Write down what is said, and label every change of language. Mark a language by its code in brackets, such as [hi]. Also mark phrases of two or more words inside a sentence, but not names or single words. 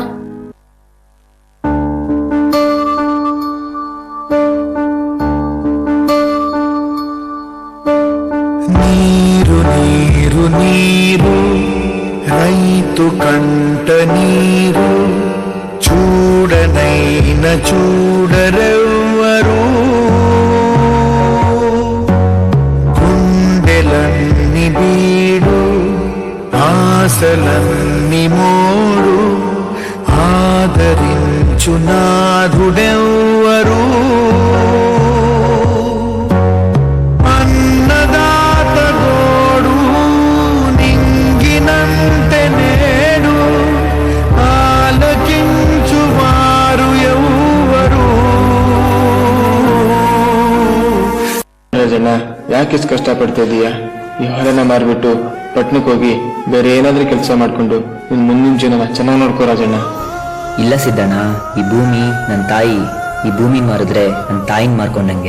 [te] నీరు నీరు నీరు రైతు కంట నీరు, చూడనైన చూడరెవ్వరు, గుండెలన్ని బీడు ఆశలన్ని మోడు, ఆదరించు నాథుడెవ్వరు. అన్నదాత గోడు నింగినంతే నేడు, ఆలకించువారు ఎవ్వరు. [kn] ರಾಜಣ್ಣ, ಯಾಕೆ ಇಷ್ಟು ಕಷ್ಟಪಡ್ತಾ ಇದೀಯಾ? ಈ ಹೊಲನ ಮಾರ್ಬಿಟ್ಟು ಪಟ್ನಕ್ಕೆ ಹೋಗಿ ಬೇರೆ ಏನಾದ್ರೂ ಕೆಲಸ ಮಾಡ್ಕೊಂಡು ನಿನ್ ಮುಂದಿನ ಜೀವನ ಚೆನ್ನಾಗಿ ನೋಡ್ಕೋ ರಾಜಣ್ಣ. ಇಲ್ಲ ಸಿದ್ದಣ್ಣ, ಈ ಭೂಮಿ ನನ್ನ ತಾಯಿ. ಈ ಭೂಮಿ ಮಾರಿದ್ರೆ ನನ್ನ ತಾಯಿನ ಮಾರ್ಕೊಂಡಂಗೆ.